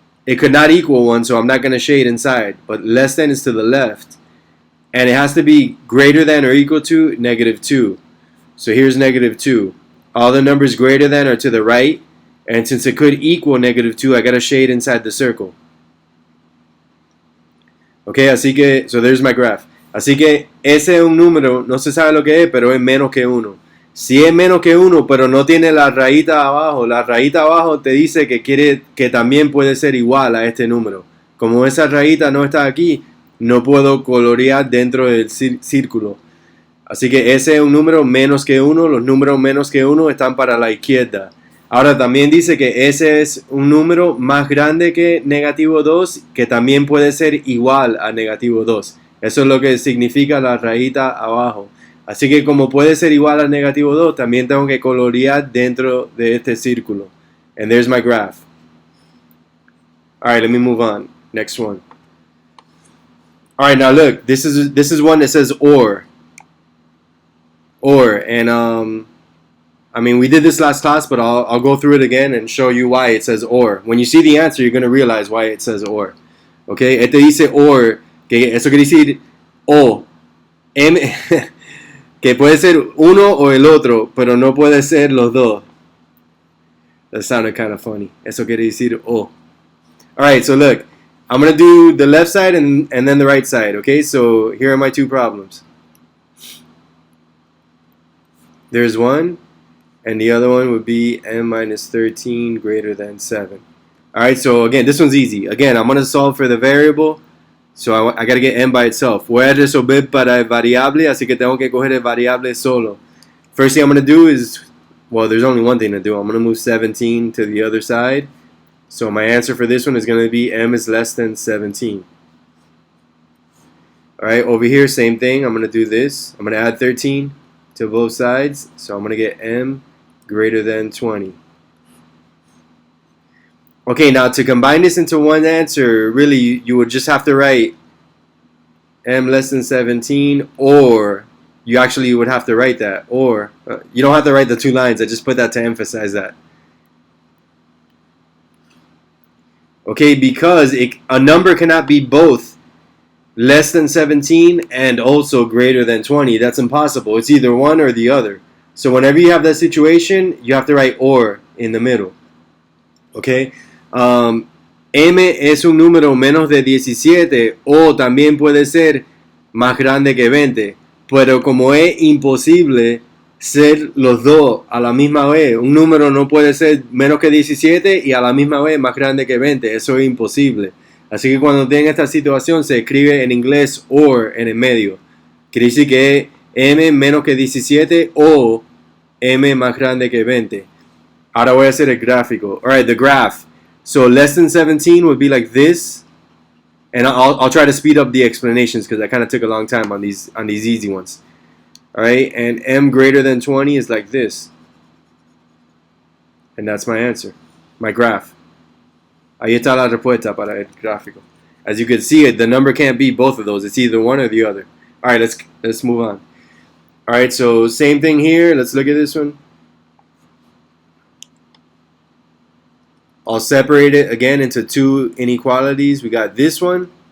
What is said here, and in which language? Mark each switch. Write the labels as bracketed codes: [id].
[en] It could not equal 1, so I'm not going to shade inside. But less than is to the left. And it has to be greater than or equal to negative 2. So here's negative 2. All the numbers greater than are to the right. And since it could equal negative 2, I got to shade inside the circle. [es] Okay, así que, [en] so there's my graph. [es] Así que ese es un número, no se sabe lo que es, pero es menos que 1. Si es menos que 1, pero no tiene la rayita abajo, la rayita abajo te dice que quiere que también puede ser igual a este número. Como esa rayita no está aquí, no puedo colorear dentro del círculo. Así que ese es un número menos que 1. Los números menos que 1 están para la izquierda. Ahora también dice que ese es un número más grande que negativo 2, que también puede ser igual a negativo 2. Eso es lo que significa la rayita abajo. Así que como puede ser igual a negativo 2, también tengo que colorear dentro de este círculo. [en] And there's my graph. Alright, let me move on. Next one. Alright, now look, this is one that says or. And I mean, we did this last class, but I'll go through it again and show you why it says or. When you see the answer, you're going to realize why it says or. [es] Okay, este dice or, que eso quiere decir o, m, que puede ser uno o el otro, pero no puede ser los dos. [en] That sounded kind of funny. [es] Eso quiere decir o. [en] Alright, so look, I'm going to do the left side and then the right side, okay? So here are my two problems. There's one, and the other one would be m minus 13 greater than 7. Alright, so again, this one's easy. Again, I'm going to solve for the variable, so I got to get m by itself. [es] Voy a resolver para el variable, así que tengo que coger el variable solo. [en] First thing I'm going to do is, well, there's only one thing to do. I'm going to move 17 to the other side. So my answer for this one is going to be m is less than 17. Alright, over here, same thing. I'm going to do this. I'm going to add 13 to both sides. So I'm going to get m greater than 20. Okay, now to combine this into one answer, really, you would just have to write m less than 17, or you actually would have to write that. Or, you don't have to write the two lines. I just put that to emphasize that. Okay, because a number cannot be both less than 17 and also greater than 20. That's impossible. It's either one or the other. So whenever you have that situation, you have to write or in the middle. Okay? [es] M es un número menos de 17 o también puede ser más grande que 20. Pero como es imposible ser los dos a la misma vez, un número no puede ser menos que 17 y a la misma vez más grande que 20. Eso es imposible. Así que cuando tienen esta situación se escribe en inglés or en el medio. Quiere decir que es m menos que 17 o m más grande que 20. Ahora voy a hacer el gráfico. [en] Alright, the graph. So less than 17 would be like this. And I'll try to speed up the explanations because I kind of took a long time on these easy ones. Alright, and m greater than 20 is like this. And that's my answer. My graph. [es] Ahí está la respuesta para el gráfico. [en] As you can see, the number can't be both of those. It's either one or the other. Alright, let's move on. Alright, so same thing here. Let's look at this one. I'll separate it again into two inequalities. We got this one.